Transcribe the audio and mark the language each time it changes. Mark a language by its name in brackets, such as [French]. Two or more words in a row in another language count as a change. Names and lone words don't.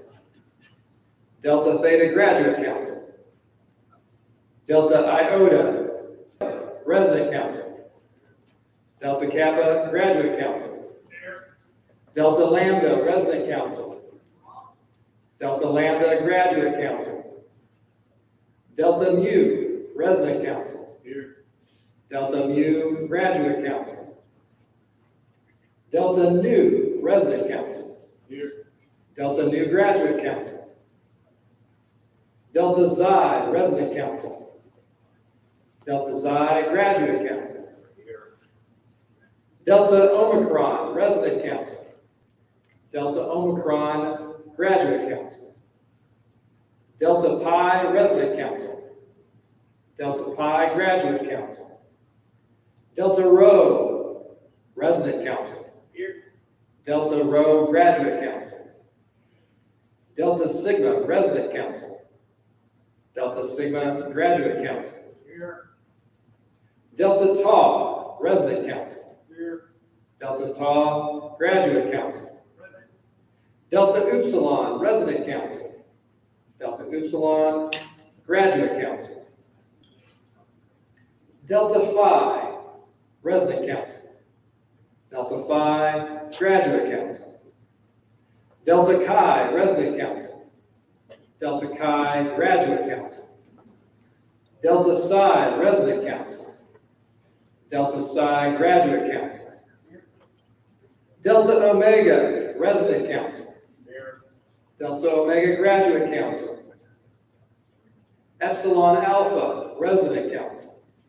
[English] Delta Theta, Graduate Council. Delta Iota, Resident Council. Delta Kappa, Graduate Council. Delta Lambda, Resident Council. Delta Lambda, Graduate Council. Delta Mu, Resident Council. Delta Mu, Graduate Council. Delta Nu, Resident Council. Delta Nu, Graduate Council. Delta Xi, Resident Council. Delta Xi, Graduate Council. Delta Omicron, Resident Council. Delta Omicron, Graduate Council. Delta Pi, Resident Council. Delta Pi, Graduate Council. Delta Rho, Resident Council. Delta Rho, Graduate Council. Delta Sigma, Resident Council. Delta Sigma, Graduate Council. Delta Tau, Resident Council. Delta Tau, Graduate Council. Delta Upsilon, Resident Council. Delta Upsilon, Graduate Council. Delta Phi, Resident Council. Delta Phi, Graduate Council. Delta Chi, Resident Council. Delta Chi, Graduate Council. Delta Psi, Resident Council. Delta Psi, Graduate Council. Delta Omega, Resident Council. Delta Omega, Graduate Council. Epsilon Alpha, Resident Council.